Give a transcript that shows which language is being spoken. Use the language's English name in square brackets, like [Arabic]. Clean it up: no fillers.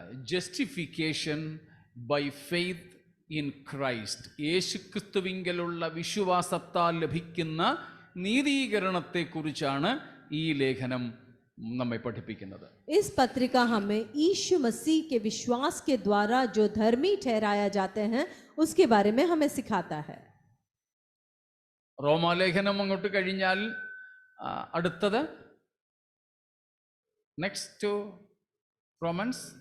[English] Justification by faith in Christ. [Malayalam] യേശുക്രിസ്തുവിങ്കലുള്ള വിശ്വാസത്താൽ ലഭിക്കുന്ന നീതീകരണത്തെക്കുറിച്ചാണ് ഈ ലേഖനം നമ്മെ പഠിപ്പിക്കുന്നത്. [Hindi] इस पत्रिका हमें यीशु मसीह के विश्वास के द्वारा जो धर्मी ठहराया जाते हैं उसके बारे में हमें सिखाता है. [Malayalam] റോമാലേഖനം അങ്ങോട്ട് കഴിഞ്ഞാൽ അടുത്തത് [English] Next Romans.